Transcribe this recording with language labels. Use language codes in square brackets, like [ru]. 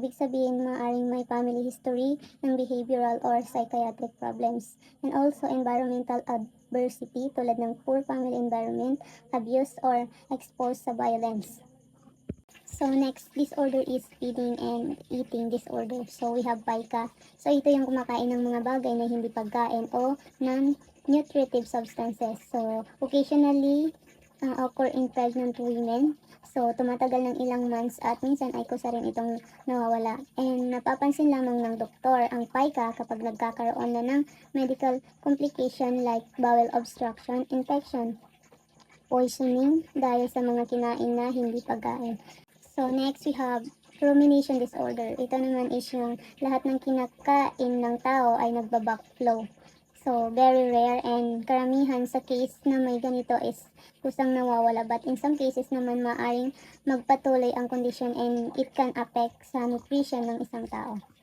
[tl] Ibig sabihin, maaaring may family history ng [en] behavioral or psychiatric problems. And also environmental adversity [tl] tulad ng [en] poor family environment, abuse, or exposed sa violence. So next disorder is feeding and eating disorder. So we have pica. [tl] So ito yung kumakain ng mga bagay na hindi pagkain o non-nutritive substances. [en] So occasionally occur in pregnant women. [tl] So, tumatagal ng ilang months at minsan ay kusa rin itong nawawala. And napapansin lamang ng doktor ang pica kapag nagkakaroon na ng medical complication [en] like bowel obstruction, infection, poisoning [tl] dahil sa mga kinain na hindi pagkain. [en] So, next we have rumination disorder. [tl] Ito naman is yung lahat ng kinakain ng tao ay nagba-backflow. So, very rare and karamihan sa case na may ganito is kusang nawawala, [en] but in some cases [tl] naman maaring magpatuloy ang condition [en] and it can affect [tl] sa nutrition ng isang tao.